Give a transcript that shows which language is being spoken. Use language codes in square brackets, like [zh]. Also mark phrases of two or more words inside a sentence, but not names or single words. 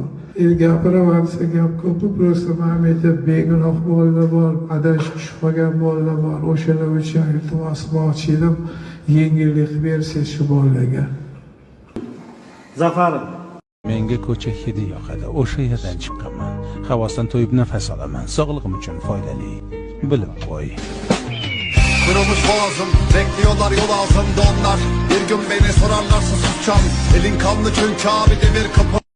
[uz] Gapiraman desa gap ko'p, prosta men aytib, begunoh bolalar bor, adashib tushib qolgan bolalar bor. O'shalar uchun iltimos qilmoqchi edim, yengillik bersangiz shu bolalarga. Zafarim. Menga ko'cha hidi yoqadi. O'sha yerdan chiqqanman. Havosdan to'yib nafas olaman. Sog'lig'im uchun foydali. Bilib qo'y. [tr] Kırılmış boğazım, bekliyorlar yol ağzımda onlar. Bir gün beni sorarlarsa susacağım. Elin kanlı çünkü abi demir kapı.